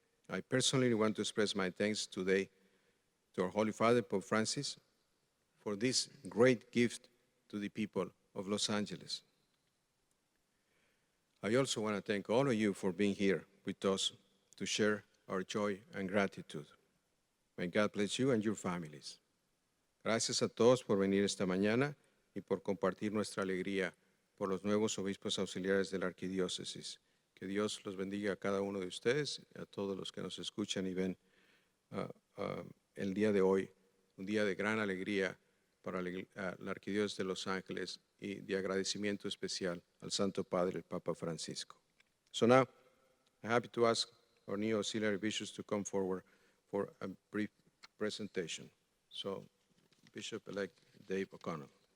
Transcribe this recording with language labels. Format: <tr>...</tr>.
<en>I personally want to express my thanks today to our Holy Father, Pope Francis, for this great gift to the people of Los Angeles. I also want to thank all of you for being here with us to share our joy and gratitude. May God bless you and your families.</en> <es>Gracias a todos por venir esta mañana y por compartir nuestra alegría por los nuevos obispos auxiliares de la Arquidiócesis. Que Dios los bendiga a cada uno de ustedes, a todos los que nos escuchan y ven el día de hoy, un día de gran alegría para la Arquidiócesis de Los Ángeles y de agradecimiento especial al Santo Padre, el Papa Francisco.</es> <en>So now, I'm happy to ask our new auxiliary bishops to come forward for a brief presentation. So, Bishop-elect Dave O'Connell.</en>